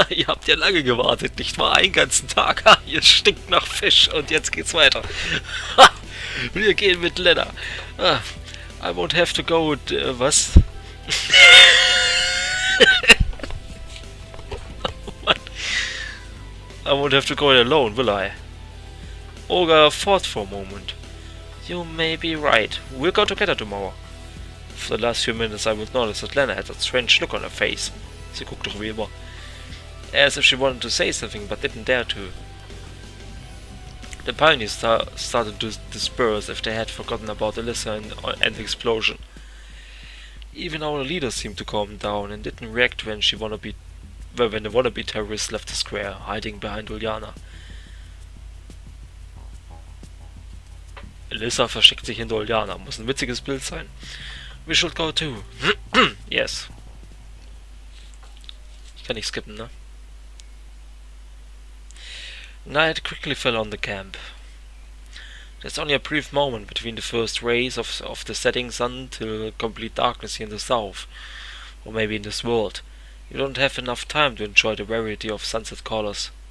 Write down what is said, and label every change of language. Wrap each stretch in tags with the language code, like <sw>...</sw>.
<de>Ihr habt ja lange gewartet, nicht wahr? Einen ganzen Tag. Ha, ihr stinkt nach Fisch und jetzt geht's weiter. Ha, wir gehen mit Lena.</de> <en>Ah, I won't have to go with, was? I won't have to go it alone, will I? Olga thought for a moment. You may be right. We'll go together tomorrow. For the last few minutes I would notice that Lena had a strange look on her face.</en> <de>Sie guckte doch wie immer.</de> <en>As if she wanted to say something but didn't dare to. The pioneers started to disperse if they had forgotten about Alyssa and the explosion. Even our leader seemed to calm down and didn't react when the wannabe terrorists left the square, hiding behind Uljana.</en> <de>Alyssa versteckt sich hinter Uljana. Muss ein witziges Bild sein.</de> <en>We should go too. Yes.</en> <de>Ich kann nicht skippen, ne?</de> <en>Night quickly fell on the camp. There's only a brief moment between the first rays of the setting sun till complete darkness here in the south, or maybe in this world. You don't have enough time to enjoy the variety of sunset colors.</en>